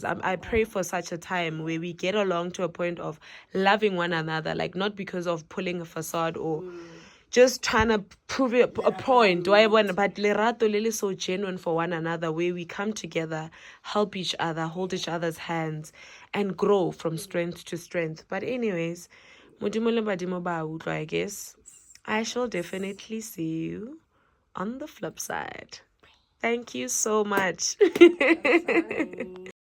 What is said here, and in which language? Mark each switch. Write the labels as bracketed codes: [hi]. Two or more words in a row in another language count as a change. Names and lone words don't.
[en] I pray for such a time where we get along to a point of loving one another, like not because of pulling a facade or just trying to prove a point, but [tn] lerato lele [en] so genuine for one another, where we come together, help each other, hold each other's hands, and grow from strength to strength. But anyways, [tn] modimo le badimo ba utlwa, [en] I guess. I shall definitely see you on the flip side. Thank you so much.